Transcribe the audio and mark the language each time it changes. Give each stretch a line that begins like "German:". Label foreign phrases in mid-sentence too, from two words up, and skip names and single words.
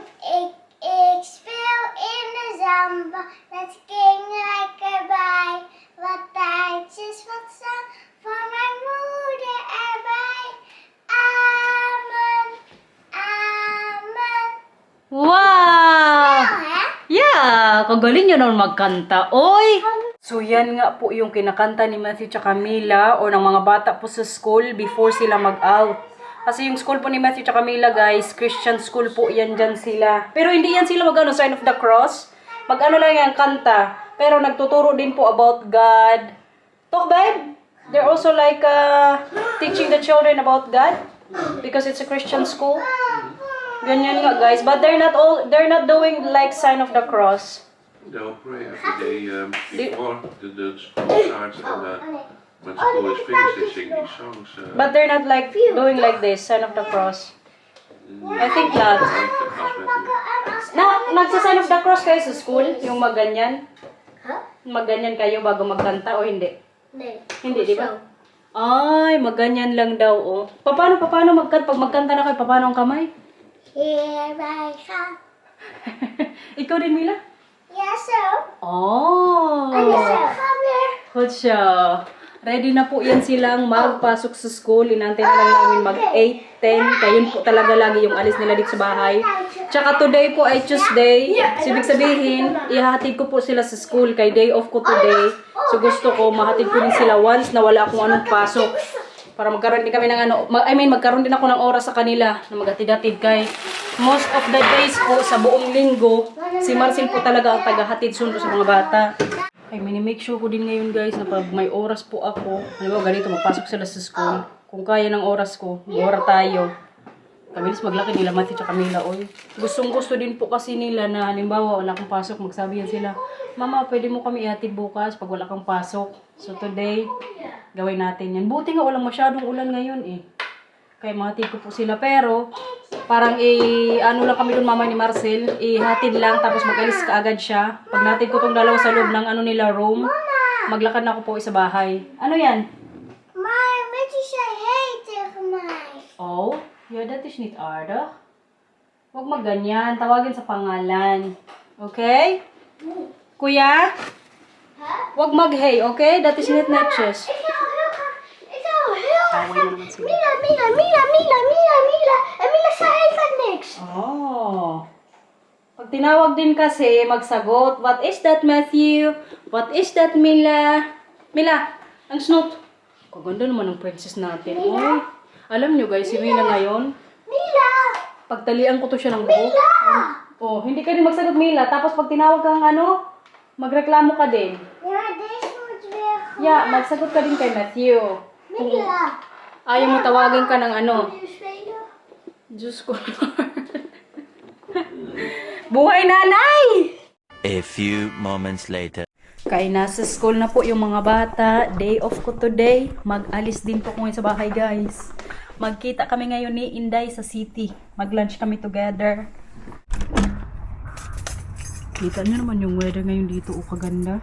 Dutch: Ik speel in de zamba met kinderen erbij. Wat taartjes, wat zang voor mijn moeder erbij. Amen. Amen. Wow! Nou, hè? Yeah!
Filipino: Kagaling nyo naman magkanta. Oy! So, yan nga po yung kinakanta ni Matthew tsaka Mila o ng mga bata po sa school before sila mag-out. Kasi yung school po ni Matthew tsaka Mila, guys, Christian school po yan dyan sila. Pero hindi yan sila mag-ano,
English: sign of the cross.
Filipino: Mag-ano lang yan, kanta. Pero nagtuturo din po about God.
English: Talk, babe? They're also like teaching the children about God. Because it's a Christian school.
Filipino: Ganyan nga, guys.
English: But they're not doing like sign of the cross. They'll pray every day before the school starts, and when school is finished, they sing these songs. But they're not like doing like this, sign of the cross. I think not.
Filipino: Nagsa-
English: sign of the cross
Filipino: kayo sa school? Yung magganyan? Huh? Magganyan kayo bago magkanta o hindi? Nee. Hindi, di ba? Ay, magganyan lang daw, oh. Paano magkanta? Pag magkanta na kayo, paano ang kamay?
Dutch: Heer, wij gaan.
Filipino: Ikaw din, Mila?
Dutch: Ja, zo. Oh! En je gaan weer.
Filipino: Good siya. Ready na po yan silang magpasok sa school. Inantay na lang namin mag 8, 10. Kaya yun po talaga lagi yung alis nila dito sa bahay. Tsaka today po ay Tuesday. Ibig sabihin, ihatid ko po sila sa school. Kay
English: day off
Filipino: ko today. So gusto ko, mahatid ko din sila once na wala akong anong pasok. Para magkaroon din kami ng magkaroon din ako ng oras sa kanila na maghatid-hatid kay
English: most of the days
Filipino: po sa buong linggo, si Marcel po talaga ang tagahatid sundo sa mga bata. Ay, mini-
English: make sure
Filipino: ko din ngayon, guys, na pag may oras po ako, ano ba, ganito, magpasok sila sa school. Kung kaya ng oras ko, mag-ora tayo. Kabilis maglaki nila, Matthew tsaka Mila, oy. Gustong-gusto din po kasi nila na, halimbawa, wala kang pasok, magsabi yan sila, Mama, pwede mo kami ihatid bukas pag wala kang pasok. So today, gawin natin yan. Buti nga walang masyadong ulan ngayon eh. Kaya mahatid ko po sila. Pero, parang ano lang kami doon, mama ni Marcel, ihatid lang, tapos mag-alis ka agad siya. Pag natid ko tong dalawa sa loob ng ano nila, room, maglakad na ako po sa bahay. Ano yan?
Dutch: Maar met je zei hey tegen mij. Oh, ja, dat is niet aardig.
Filipino: Huwag magganyan, tawagin sa pangalan. Okay? Kuya? Huh? Huwag mag-hey, okay?
Dutch: Dat is niet netjes. Ik wil heel graag. Ik wil heel graag.
Filipino: Away na naman sila. Mila.
Dutch: En Mila zei even niks. Oh.
Filipino: Pag tinawag din kasi, magsagot.
English: What is that, Matthew? What is that, Mila?
Filipino: Mila, ang snoot. Kaganda naman ng princess natin. Oy. Alam nyo, guys, si Mila ngayon, Mila. pagtalian ko to siya ng buhok. Mila. Oh, hindi ka din magsagot, Mila. Tapos pag tinawag kang magreklamo ka din.
Dutch: Ja, deze moet weer goed. Yeah,
Filipino: magsagot ka din kay Matthew. Mila. Ayaw mo tawagan ka ng
Dutch: Wil je spelen?
Filipino: Diyos ko. Buhay nanay!
English: A few moments later.
Filipino: Kaya nasa school na po yung mga bata.
English: Day off
Filipino: ko today. Mag-alis din po ko ngayon sa bahay, guys. Magkita kami ngayon ni Inday sa city. Mag-lunch kami together. Kita nyo naman yung weather ngayon dito. O, kaganda.